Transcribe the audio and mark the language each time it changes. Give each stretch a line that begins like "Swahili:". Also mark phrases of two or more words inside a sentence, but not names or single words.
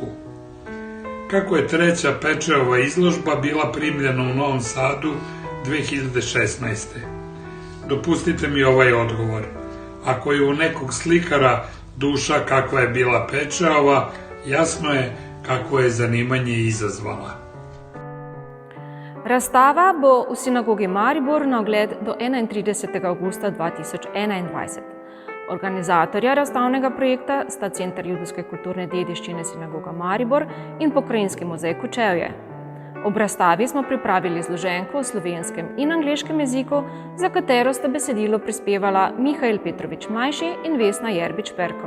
Serbian: Kako je treća Pečeova izložba bila primljena u Novom Sadu 2016. Dopustite mi ovaj odgovor. Ako je u nekog slikara duša kakva je bila Pečeova, jasno je kako je zanimanje izazvala.
Slovenian: Razstava bo v sinagogi Maribor na ogled do 31. avgusta 2021. Organizatorja razstavnega projekta sta Center judovske kulturne dediščine Sinagoga Maribor in Pokrajinski muzej Kočevje. Ob razstavi smo pripravili izloženko v slovenskem in angleškem jeziku, za katero sta besedilo prispevala Mihajl Petrović Mlajši in Vesna Jerbić-Perko.